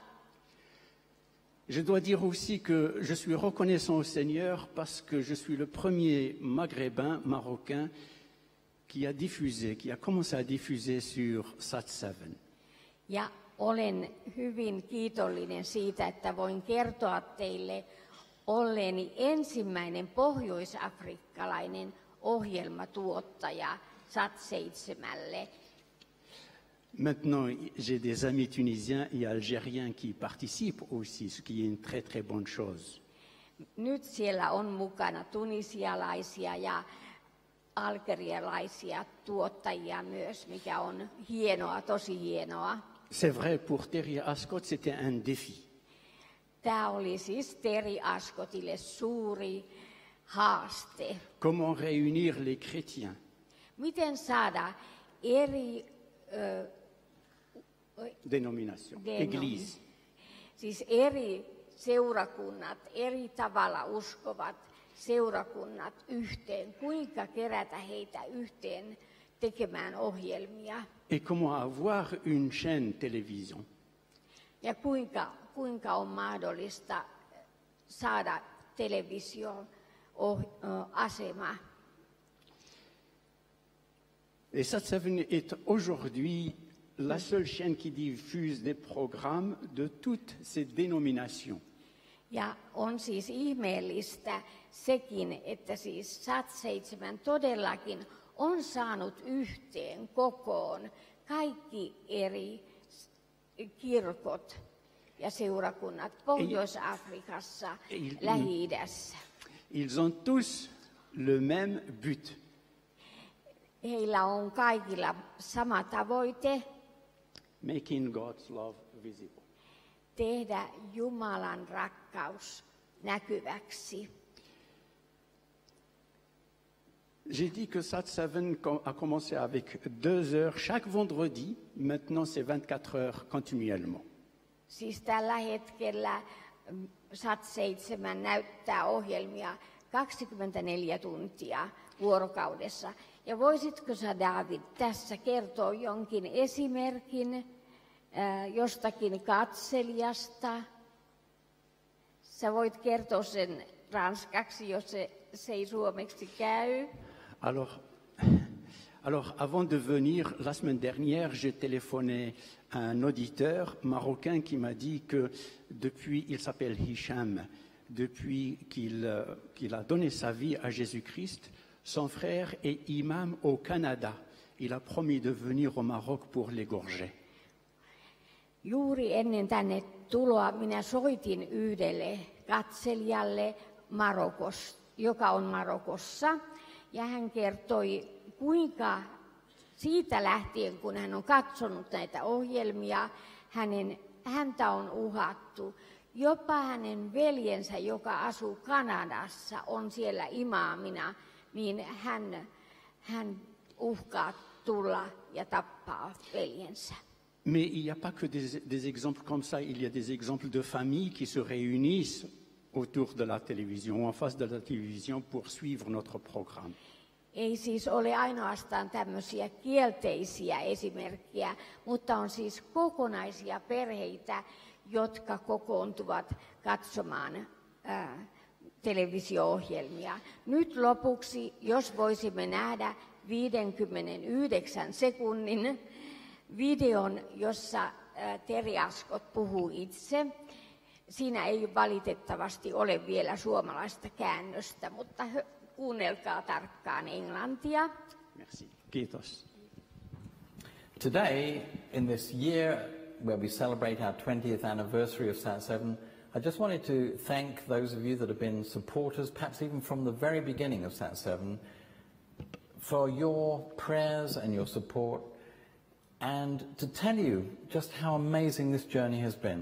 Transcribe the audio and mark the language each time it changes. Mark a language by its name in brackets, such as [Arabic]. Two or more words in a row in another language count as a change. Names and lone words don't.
[French] Je dois dire aussi que je suis reconnaissant au Seigneur parce que je suis le premier maghrébin, marocain, qui a commencé à diffuser sur Sat7. [Finnish] Ja olen hyvin kiitollinen siitä, että voin kertoa teille olleeni ensimmäinen pohjoisafrikkalainen ohjelmatuottaja Sat7:lle. [French] Maintenant, j'ai des amis tunisiens et algériens qui participent aussi, ce qui est une très très bonne chose. [Finnish] Nyt siellä on mukana tunisialaisia ja algerialaisia tuottajia myös, mikä on hienoa, tosi hienoa. [French] C'est vrai, pour Terry Ascot, c'était un défi. [Finnish] Tämä oli siis Terry Ascotille suuri haaste. [French] Comment réunir les chrétiens? [Finnish] Miten saada eri [French] Dénomination, église. [Finnish] Siis eri seurakunnat, eri tavalla uskovat seurakunnat yhteen, kuinka kerätä heitä yhteen tekemään ohjelmia. [French] Et comment avoir une chaîne télévision? [Finnish] Ja kuinka on mahdollista saada television asema. [French] Et Sat7 est aujourd'hui la seule chaîne qui diffuse des programmes de toutes ces dénominations. [Finnish] Ja on siis ihmeellistä sekin, että siis Sat7 todellakin on saanut yhteen kokoon kaikki eri kirkot ja seurakunnat Pohjois-Afrikassa, Lähi-idässä. [French] Ils ont tous le même but. [Finnish] Heillä on kaikilla sama tavoite. [English] Making God's love visible. [Finnish] Tehdä Jumalan rakkaus näkyväksi. [French] J'ai dit que Sat7 a commencé avec 2 heures chaque vendredi. Maintenant, c'est 24 heures continuellement. [Finnish] Siis tällä hetkellä Sat7 näyttää ohjelmia 24 tuntia vuorokaudessa. Ja voisitko sä, David, tässä kertoa jonkin esimerkin jostakin katselijasta? Sä voit kertoa sen ranskaksi, jos se ei suomeksi käy. [French] Alors, avant de venir, la semaine dernière, j'ai téléphoné à un auditeur marocain qui m'a dit que depuis, il s'appelle Hicham, depuis qu'il a donné sa vie à Jésus-Christ, son frère est imam au Canada. Il a promis de venir au Maroc pour l'égorger. [Finnish] Juuri ennen tänne tuloa minä soitin yhdelle katselijalle joka on Marokossa. Ja hän kertoi, kuinka siitä lähtien, kun hän on katsonut näitä ohjelmia, häntä on uhattu. Jopa hänen veljensä, joka asuu Kanadassa, on siellä imaamina, niin hän uhkaa tulla ja tappaa veljensä. [French] Mais il n'y a pas que des exemples comme ça, il y a des exemples de familles qui se réunissent autour de la télévision, en face de la télévision pour suivre notre programme. [Finnish] Ei siis ole ainoastaan tämmöisiä kielteisiä esimerkkejä, mutta on siis kokonaisia perheitä, jotka kokoontuvat katsomaan televisio-ohjelmia. Nyt lopuksi, jos voisimme nähdä 59 sekunnin videon, jossa Terry Ascot puhuu itse. Siinä ei valitettavasti ole vielä suomalaista käännöstä, mutta kuunnelkaa tarkkaan englantia. [French] Merci. Kiitos. [English] Today, in this year where we celebrate our 20th anniversary of Sat7, I just wanted to thank those of you that have been supporters, perhaps even from the very beginning of Sat7, for your prayers and your support, and to tell you just how amazing this journey has been.